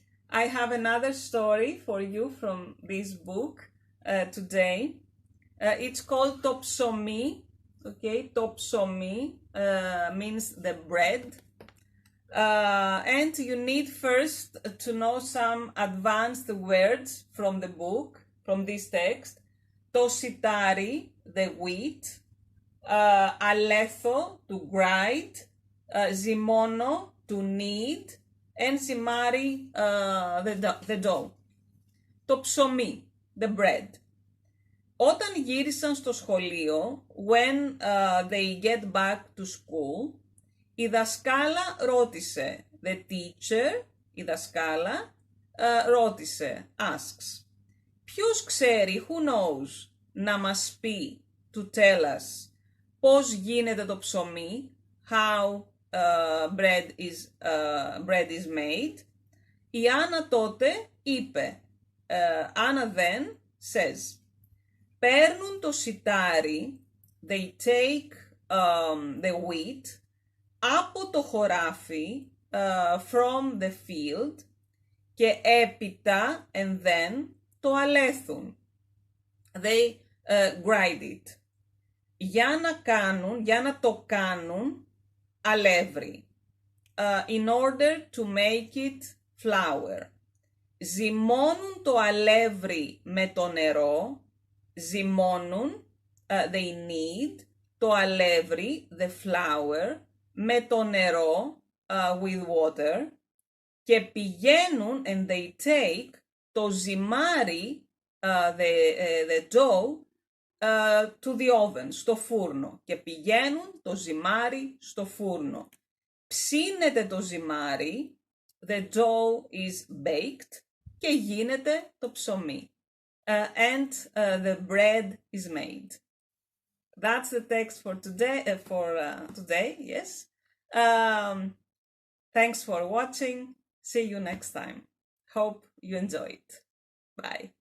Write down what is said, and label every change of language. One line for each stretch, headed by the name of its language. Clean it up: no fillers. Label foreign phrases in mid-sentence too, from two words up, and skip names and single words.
English: I have another story for you from this book today. It's called
Greek: το ψωμί.
English: Okay,
Greek: το ψωμί
English: means the bread. And you need first to know some advanced words from the book, from this text.
Greek: Το σιτάρι,
English: the wheat. Αλέθο, to grind. Ζυμώνο, to knead. And ζυμάρι, the dough.
Greek: Το ψωμί,
English: the bread.
Greek: Όταν γύρισαν στο σχολείο,
English: when they get back to school,
Greek: η δασκάλα ρώτησε,
English: the teacher,
Greek: η δασκάλα, ρώτησε, asks, ποιος ξέρει,
English: who knows,
Greek: να μας πει,
English: to tell us,
Greek: πώς γίνεται το ψωμί,
English: how bread is made.
Greek: Η Άννα τότε είπε, Άννα
English: then says,
Greek: παίρνουν το σιτάρι,
English: they take the wheat,
Greek: από το χωράφι,
English: from the field,
Greek: και έπειτα,
English: and then,
Greek: το αλέθουν.
English: They grind it.
Greek: Για να το κάνουν, αλεύρι.
English: In order to make it flour.
Greek: Ζυμώνουν το αλεύρι με το νερό, ζυμώνουν,
English: they knead,
Greek: το αλεύρι,
English: the flour,
Greek: με το νερό,
English: with water,
Greek: και πηγαίνουν,
English: and they take,
Greek: το ζυμάρι,
English: the dough, to the oven,
Greek: στο φούρνο, και πηγαίνουν το ζυμάρι στο φούρνο. Ψήνεται το ζυμάρι,
English: the dough is baked,
Greek: και γίνεται το ψωμί.
English: And the bread is made. That's the text for today, yes. Thanks for watching. See you next time. Hope you enjoy it. Bye.